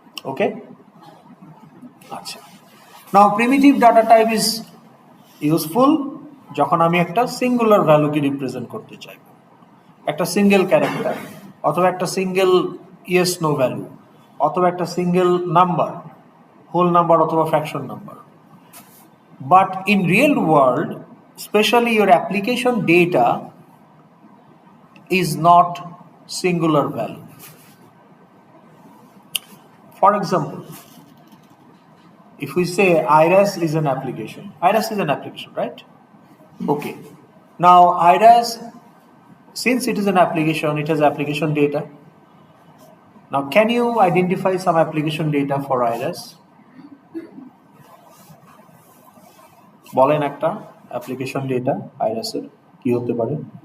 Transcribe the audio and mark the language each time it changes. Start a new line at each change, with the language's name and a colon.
Bangla: ওকে, আচ্ছা।
English: now primitive data type is useful
Bangla: যখন আমি একটা সিঙ্গুলার ভ্যালুকে রিপ্রেজেন্ট করতে চাই, একটা সিঙ্গেল ক্যারেক্টার অথবা একটা সিঙ্গেল ইয়েস নো ভ্যালু অথবা একটা সিঙ্গেল নাম্বার, হোল নাম্বার অথবা fraction number.
English: But in real world, specially your application data is not singular value. For example, if we say IRAS is an application, right? Okay. Now IRAS, since it is an application, it has application data. Now can you identify some application data for IRAS?
Bangla: বলেন একটা application data IRAS এর কি হতে পারে?